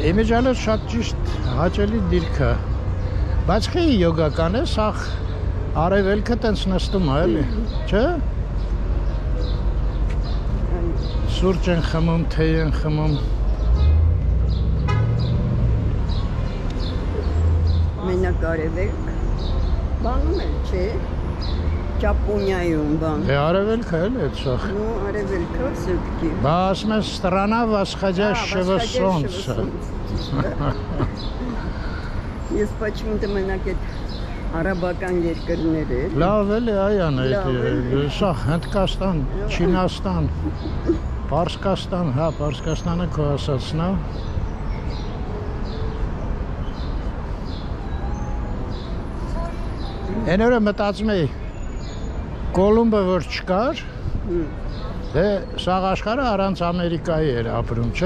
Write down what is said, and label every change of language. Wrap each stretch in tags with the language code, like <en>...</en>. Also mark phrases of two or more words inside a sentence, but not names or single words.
<hy>Իմիջիալը շատ ճիշտ հաճելի դիրք է։ Բայց խի յոգական է, սա արևելքը տենց նստում է, էլի, չէ՞։ Սուրճ են խմում, թեյ են խմում։ Մենակ արևելք, բանում էլ չէ, Ճապոնիայում բան։ Դե արևելքը էլ է սա։</hy> <ru>Ну, արևելքը все-таки։</ru> <hy>Բա ասում են</hy> <ru>страна восходящего солнца։</ru> <hy>Ես почему-то մենակ այդ արաբական երկրներ է։ Լավ էլի այան է, սա Հնդկաստան, Չինաստան, Պարսկաստան, հա, Պարսկաստանը քո ասածն է։ Այն օրը մտածում էի Կոլումբը որ չկար, դե սաղ աշխարհը առանց Ամերիկայի էր ապրում, չէ։</hy>